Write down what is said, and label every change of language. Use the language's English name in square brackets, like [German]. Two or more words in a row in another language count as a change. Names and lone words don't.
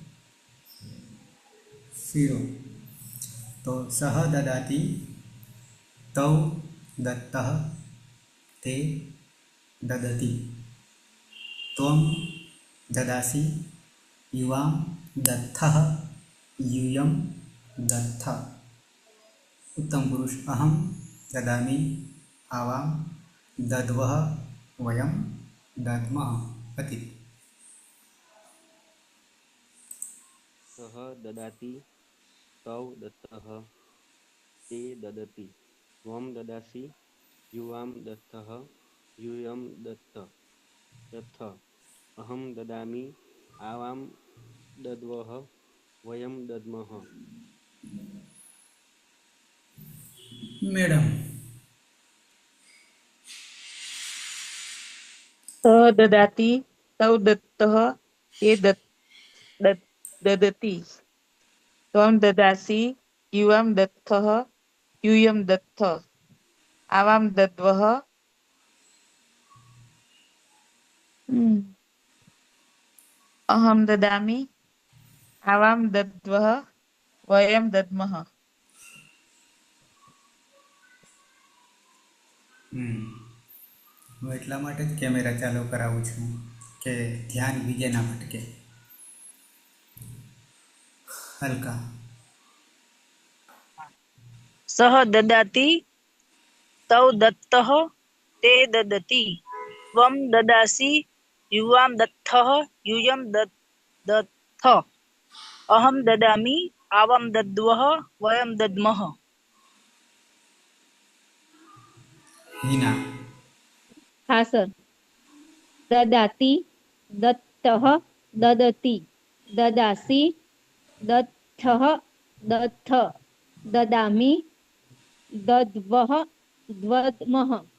[Sanskrit] શીરો તો સહ દદાતી તૌ દત્તઃ તે દદતી ત્વમ દદાસી યુવામ દત્થઃ यूयम दत्थ उत्तम पुरुष अहम ददामि आवाम दद्वः वयम दद्मः पति સહ દદાતિ તૌ દત્તઃ તે દદતિ ત્વમ દદાસી યુવામ દત્તઃ यूयम दत्त यथ अहम ददामि आवाम दद्वः वयम दद्मः. [English] मैडम [Sanskrit] સહ દદાતિ તૌ દત્તઃ તે દદતિ ત્વમ દદાસી યુવામ દત્તઃ यूयम दत्त आवाम दद्वः अहम ददामि आवाम दद्वः वयम दद्मः. [Gujarati] હું એટલા માટે જ કેમેરા ચાલુ કરાવું છું કે ધ્યાન બીજે ના ભટકે હલકા [Sanskrit] સહ દદાતિ તૌ દત્તઃ તે દદતિ ત્વમ દદાસી યુવામ દત્થઃ यूयम दत्थ अहम ददामि आवाम दद्वः वयम दद्मः. [Gujarati] હિના હા સર. [Sanskrit] દદાતિ દત્તઃ દદતિ દદાસી દત્થઃ દત્થ દદામિ દદ્વઃ દ્વદ્મઃ.